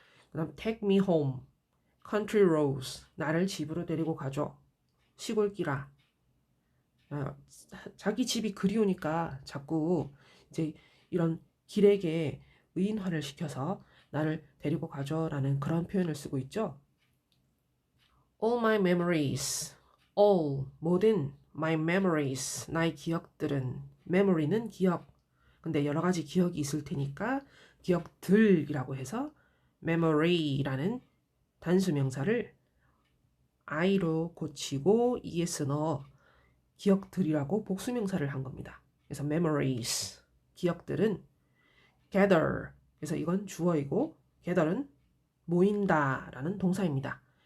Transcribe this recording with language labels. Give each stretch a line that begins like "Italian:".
Korean: 그 다음
English: take me home, country roads,
Korean: 나를 집으로 데리고 가줘. 시골길아. 자기 집이 그리우니까 자꾸 이제 이런 길에게 의인화를 시켜서 나를 데리고 가줘라는 그런 표현을 쓰고 있죠.
English: All my memories, all,
Korean: 모든
English: my memories,
Korean: 나의 기억들은,
English: memory는
Korean: 기억. 근데 여러 가지 기억이 있을 테니까 기억들이라고 해서 memory라는 단수명사를 I로 고치고 es 넣어 기억들이라고 복수명사를 한 겁니다. 그래서 memories, 기억들은 gather, 그래서 이건 주어이고 gather은 모인다 라는 동사입니다.